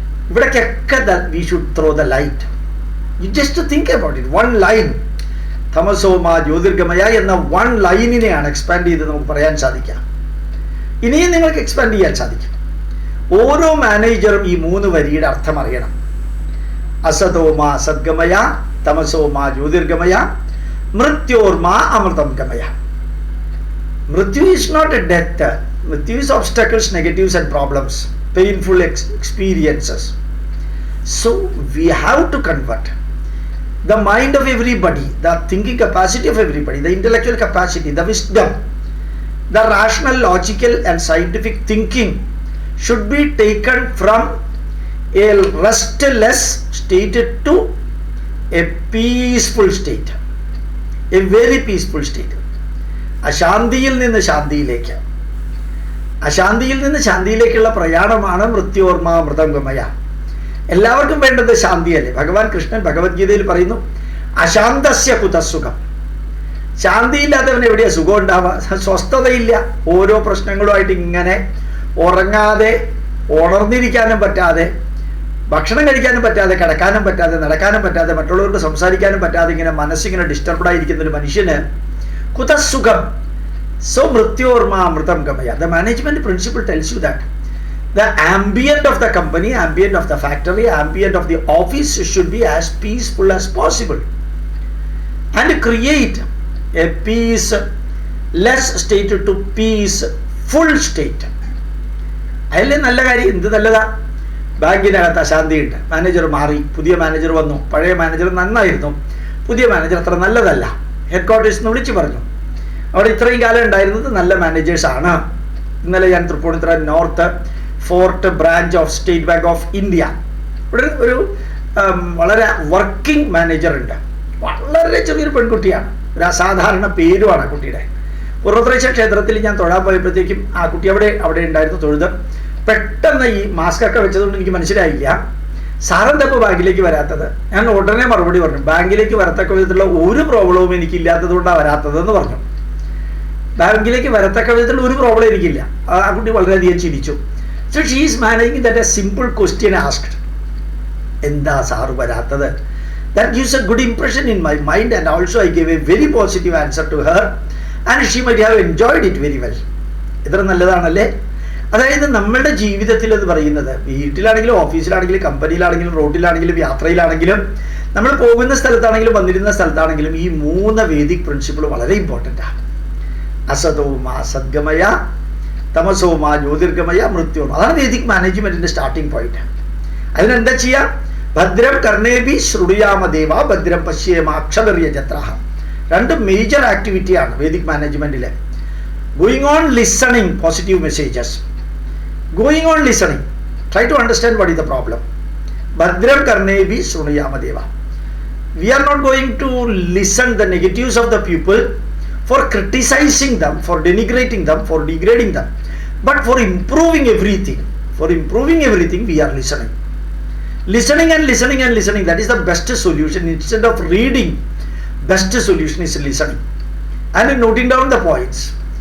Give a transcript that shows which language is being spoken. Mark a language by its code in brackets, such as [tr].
[en] That we should throw the light. You just think about it, one line. [sa] തമസോമ ജ്യോതിർഗമയ [ml] എന്ന one ലൈനിനെയാണ് expand ചെയ്ത് നമുക്ക് പറയാൻ സാധിക്കുക. ഇനിയും നിങ്ങൾക്ക് എക്സ്പാൻഡ് ചെയ്യാൻ സാധിക്കും. ഓരോ മാനേജറും ഈ 3 വരിയുടെ അർത്ഥം അറിയണം. [sa] അസതോമ സദ്ഗമയ തമസോമ ജ്യോതിർഗമയ മൃത്യോർമ അമൃതം ഗമയ. [en] മൃത്യു is not a death. മൃത്യു is obstacles, negatives and problems, painful experiences. So we have to convert the mind of everybody, the thinking capacity of everybody, the intellectual capacity, the wisdom, the rational, logical and scientific thinking should be taken from a restless state to a peaceful state, a very peaceful state. [ml] അശാന്തിയിൽ നിന്ന് ശാന്തിയിലേക്ക്, അശാന്തിയിൽ നിന്ന് ശാന്തിയിലേക്കുള്ള പ്രയാണമാണ് [sa] മൃത്യോർമ മൃതംഗമയ. [ml] എല്ലാവർക്കും വേണ്ടത് ശാന്തിയല്ലേ? ഭഗവാൻ കൃഷ്ണൻ ഭഗവത്ഗീതയിൽ പറയുന്നു, [sa] അശാന്തസ്യ കുതസുഖം. [ml] ശാന്തിയില്ലാത്തവൻ എവിടെയാ സുഖം ഉണ്ടാവുക? സ്വസ്ഥതയില്ല. ഓരോ പ്രശ്നങ്ങളുമായിട്ട് ഇങ്ങനെ ഉറങ്ങാതെ, ഉണർന്നിരിക്കാനും പറ്റാതെ, ഭക്ഷണം കഴിക്കാനും പറ്റാതെ, കിടക്കാനും പറ്റാതെ, നടക്കാനും പറ്റാതെ, മറ്റുള്ളവരോട് സംസാരിക്കാനും പറ്റാതെ ഇങ്ങനെ മനസ്സിങ്ങനെ ഡിസ്റ്റർബ്ഡ് ആയിരിക്കുന്ന ഒരു മനുഷ്യന് [sa] കുതസുഖം. So മൃത്യോർമ Amritham Gamaya. [en] The management principle tells you that the ambient of the company, ambient of the factory, ambient of the office should be as peaceful as possible, and create a peaceless state to peaceful state. [ml] അതിലെ നല്ല കാര്യം എന്ത് നല്ലതാ? ബാങ്കിനകത്ത് അശാന്തിയുണ്ട്, manager മാറി, പുതിയ manager വന്നു, പഴയ manager നന്നായിരുന്നു, പുതിയ മാനേജർ അത്ര നല്ലതല്ല. ഹെഡ് ക്വാർട്ടേഴ്സ് നിന്ന് വിളിച്ച് പറഞ്ഞു, അവിടെ ഇത്രയും കാലം ഉണ്ടായിരുന്നത് നല്ല മാനേജേഴ്സാണ്. ഇന്നലെ ഞാൻ Tripunithura north fort branch of state bank of India, ഇവിടെ ഒരു വളരെ വർക്കിംഗ് മാനേജർ ഉണ്ട്. വളരെ ചെറിയൊരു പെൺകുട്ടിയാണ്, ഒരു അസാധാരണ പേരുമാണ് ആ കുട്ടിയുടെ. പൂർവ്വത്രേശ്യ ക്ഷേത്രത്തിൽ ഞാൻ തൊഴാൻ പോയപ്പോഴത്തേക്കും ആ കുട്ടി അവിടെ ഉണ്ടായിരുന്നു തൊഴുത്. പെട്ടെന്ന് ഈ മാസ്ക് ഒക്കെ വെച്ചതുകൊണ്ട് എനിക്ക് മനസ്സിലായില്ല, സാറെന്താ ഇപ്പോൾ ബാങ്കിലേക്ക് വരാത്തത്? ഞാൻ ഉടനെ മറുപടി പറഞ്ഞു, ബാങ്കിലേക്ക് വരത്തക്ക വിധത്തിലുള്ള ഒരു പ്രോബ്ലവും എനിക്കില്ലാത്തത് കൊണ്ടാണ് വരാത്തതെന്ന് പറഞ്ഞു. ബാങ്കിലേക്ക് വരത്തക്ക വിധത്തിലുള്ള ഒരു പ്രോബ്ലം എനിക്കില്ല. ആ കുട്ടി വളരെയധികം ചിരിച്ചു. [en] So she is managing that a simple question asked. [ml] എന്താ സാറ് വരാത്തത്? [en] That gives a good impression in my mind, and also I gave a very positive answer to her, and she might have enjoyed it very well. [ml] ഇത്ര നല്ലതാണല്ലേ? അതായത് നമ്മളുടെ ജീവിതത്തിൽ എന്ന് പറയുന്നത്, വീട്ടിലാണെങ്കിലും ഓഫീസിലാണെങ്കിലും കമ്പനിയിലാണെങ്കിലും റോഡിലാണെങ്കിലും യാത്രയിലാണെങ്കിലും നമ്മൾ പോകുന്ന സ്ഥലത്താണെങ്കിലും വന്നിരുന്ന സ്ഥലത്താണെങ്കിലും ഈ 3 വേദിക് പ്രിൻസിപ്പിൾ വളരെ ഇമ്പോർട്ടൻ്റ് ആണ്. [sa] അസതോമ സദ്ഗമയ തമസോമ ജ്യോതിർഗമയ മൃത്യോർമ. [ml] അതാണ് വേദിക് മാനേജ്മെന്റിന്റെ സ്റ്റാർട്ടിംഗ് പോയിന്റ്. അതിനെന്താ ചെയ്യുക? [sa] ഭദ്രം കർണേഭി ശ്രുയാമ ദേവ ഭദ്രം പശ്യേമ അക്ഷപര്യ ജത്രാഹ. [ml] 2 major ആക്ടിവിറ്റിയാണ് Vedic മാനേജ്മെന്റിലെ. [en] Going on listening positive messages, going on listening, try to understand what is the problem. [sa] ഭദ്രം കർണേഭി ശ്രുയാമ Deva. [en] We are not going to listen the negatives of the people for criticizing them, for denigrating them, for degrading them, but for improving everything. For improving everything we are listening. Listening and listening and listening, that is the best solution. Instead of reading, best solution is listening and noting down the points.